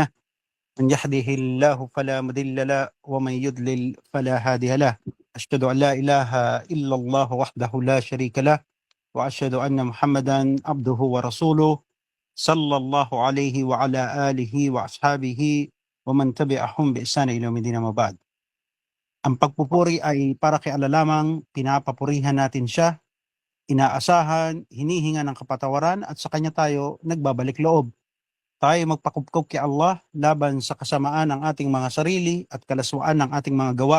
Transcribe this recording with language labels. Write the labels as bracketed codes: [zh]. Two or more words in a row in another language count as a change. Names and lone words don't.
[ar] من يهده الله فلا مضل له ومن يضلل فلا هادي له. أشهد أن لا إله إلا الله وحده لا شريك له وأشهد أن محمدا عبده ورسوله صلى الله عليه وعلى آله وأصحابه ومن تبعهم بإحسان إلى يوم الدين. ما بعد. [tl] Ang pagpupuri ay para kay Allah lamang, pinapapurihan natin siya, inaasahan, hinihinga ng kapatawaran at sa kanya tayo nagbabalik loob. Tayo magpakupkop kay Allah laban sa kasamaan ng ating mga sarili at kalaswaan ng ating mga gawa.